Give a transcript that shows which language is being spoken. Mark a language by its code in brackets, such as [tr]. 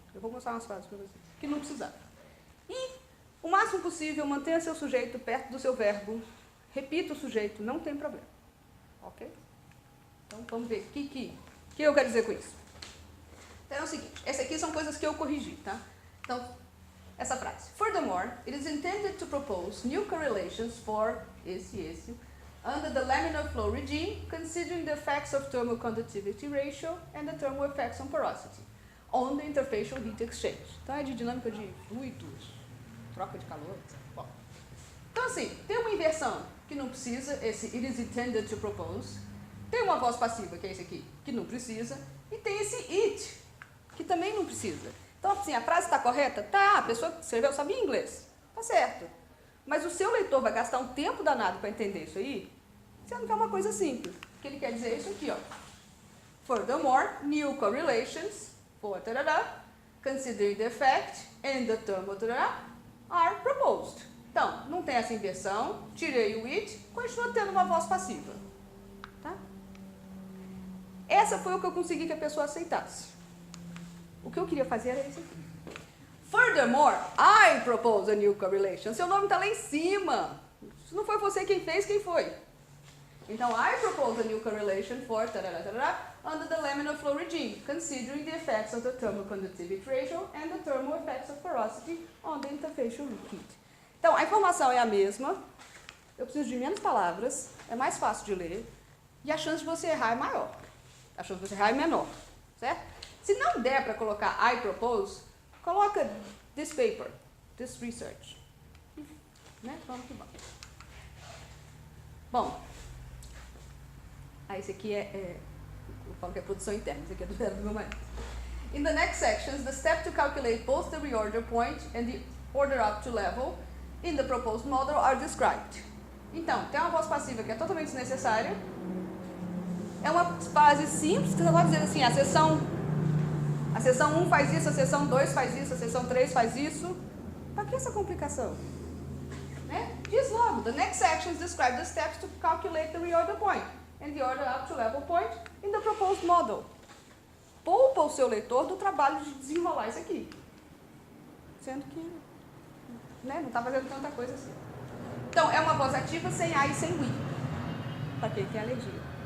[pt] Eu vou mostrar umas frases para vocês, que não precisava. E, o máximo possível, mantenha seu sujeito perto do seu verbo. Repita o sujeito, não tem problema. Ok? Então, vamos ver o que eu quero dizer com isso. Então, é o seguinte, essas aqui são coisas que eu corrigi, tá? Então, essa frase. [en] Furthermore, it is intended to propose new correlations for esse, under the laminar flow regime, considering the effects of thermal conductivity ratio and the thermal effects on porosity, on the interfacial heat exchange. [pt] Então, é de dinâmica de fluidos, troca de calor, etc. Bom, então, assim, tem uma inversão que não precisa, esse [en] it is intended to propose, [pt] tem uma voz passiva, que é esse aqui, que não precisa, e tem esse it, que também não precisa. Então, assim, a frase está correta? Tá, a pessoa que escreveu sabia inglês, tá certo. Mas o seu leitor vai gastar um tempo danado para entender isso aí, sendo que é uma coisa simples. O que ele quer dizer é isso aqui, ó. [en] Furthermore, new correlations for tarará, considering the effect and the thermal tarará, are proposed. [pt] Então, não tem essa inversão, tirei o it, continua tendo uma voz passiva. Tá? Essa foi o que eu consegui que a pessoa aceitasse. O que eu queria fazer era isso aqui. [en] Furthermore, I propose a new correlation. [pt] Seu nome está lá em cima. Se não foi você quem fez, quem foi? [en] Então, I propose a new correlation for under the laminar flow regime, considering the effects of the thermal conductivity ratio and the thermal effects of porosity on the interfacial heat. [pt] Então, a informação é a mesma, eu preciso de menos palavras, é mais fácil de ler, e a chance de você errar é maior. A chance de você errar é menor, certo? Se não der para colocar [en] I propose, [pt] coloca [en] this paper, this research. [pt] Né? Vamos que vamos. Bom, esse aqui eu falo que é produção interna, esse aqui é do verbo do meu marido. [en] In the next sections, the step to calculate both the reorder point and the order up to level in the proposed model are described. [pt] Então, tem uma voz passiva que é totalmente desnecessária. É uma frase simples, que você pode dizer assim, a seção 1 faz isso, a seção 2 faz isso, a seção 3 faz isso. Para que essa complicação? Né? Diz logo, [en] the next sections describe the steps to calculate the reorder point and the order up to level point in the proposed model. [pt] Poupa o seu leitor do trabalho de desenrolar isso aqui. Sendo que não está fazendo tanta coisa assim. Então, é uma voz ativa sem A e sem we. Para quem tem alergia.